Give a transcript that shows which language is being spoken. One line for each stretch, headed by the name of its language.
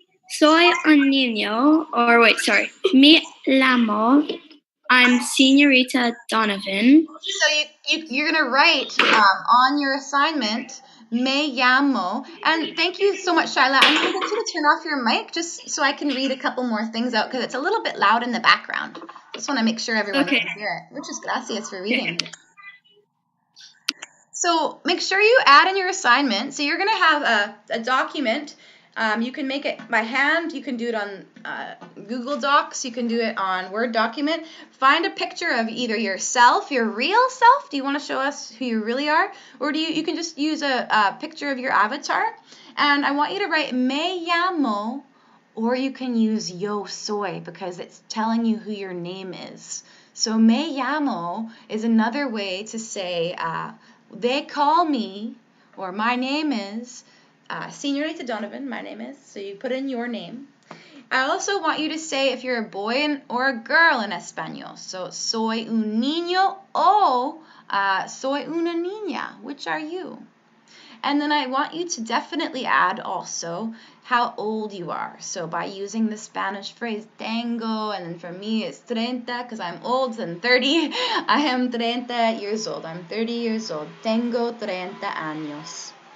Spanish: Soy un niño,
English: or wait, sorry.
Spanish: Me llamo.
English: I'm Señorita Donovan. So you're going to write on your assignment,
Spanish: me llamo.
English: And thank you so much, Shyla. I'm going to get you to turn off your mic just so I can read a couple more things out because it's a little bit loud in the background. Just want to make sure everyone can hear it.
Spanish: Muchas gracias
English: for reading. So make sure you add in your assignment. So you're going to have a document. You can make it by hand. You can do it on Google Docs. You can do it on Word document. Find a picture of either yourself, your real self. Do you want to show us who you really are? Or you can just use a picture of your avatar. And I want you to write
Spanish: me llamo,
English: or you can use
Spanish: yo soy
English: because it's telling you who your name is. So
Spanish: me llamo
English: is another way to say they call me, or my name is, Señorita Donovan, my name is, so you put in your name. I also want you to say if you're a boy or a girl in Espanol.
Spanish: So, soy un niño o soy una niña.
English: Which are you? And then I want you to definitely add also how old you are. So by using the Spanish phrase
Spanish: tengo,
English: and then for me it's 30 because I'm old and 30. I am 30 years old. I'm 30 years old.
Spanish: Tengo 30 años.